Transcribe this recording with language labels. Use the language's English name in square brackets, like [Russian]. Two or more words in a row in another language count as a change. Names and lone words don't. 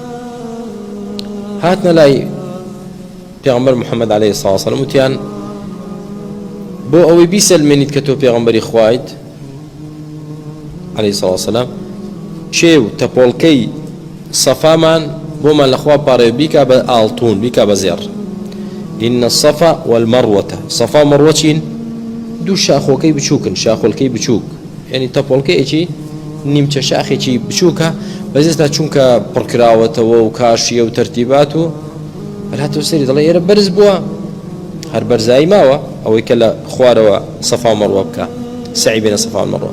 [Central Kurdish] هاتنە لای پێغەمبەر محەممەد [Arabic] عەلەیهی سڵاتو وەسەلام [Central Kurdish] وتیان بۆ ئەوەی بیسەلمێنیت کە تۆ پێغەمبەری خوایت [Arabic] عەلەیهی سڵاتو وەسەلام، [Central Kurdish] چێو تەپۆڵکەی سەفامان بۆمان لەخوا پارێ بیکا بە ئاڵتون، بیکا بە زێڕ. [Arabic] إن الصفا والمروة، [Central Kurdish] صفا مروة چین؟ دوو شاخۆکەی بچووکن، شاخۆلکەی بچووک، یعنی تەپۆڵکەیەکی نیمچە شاخێکی بچووکە، بەزێستا چونکە پڕکراوەتەوە و کاشیە و تەرتیبات و بەلاتەوە سەری دەڵێ ئێرە بەرز بووە، هەر بەرزایی ماوە ئەوەی کە لە خوارەوە سەفا و مەروە بکە، سعی بێنە سەفا و مەروە.